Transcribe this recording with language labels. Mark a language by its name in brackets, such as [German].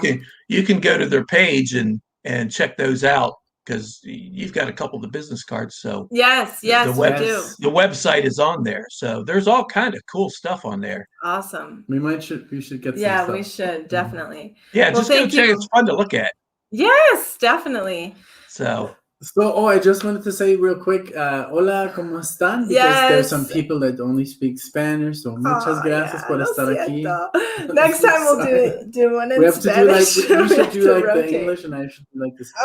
[English] So you can go to their page and check those out, because you've got a couple of the business cards. So yes, we do. The website is on there, so there's all kind of cool stuff on there. Awesome. We should get some stuff. We should definitely. Yeah, just go check. It's fun to look at. Yes, definitely. So So, I just wanted to say real quick, [Spanish] hola, ¿cómo están? [English] Because there's some people that only speak Spanish, so [Spanish] muchas gracias por estar aquí. [English] Next time we'll do one in Spanish. We should do like the English, and I should do like the Spanish.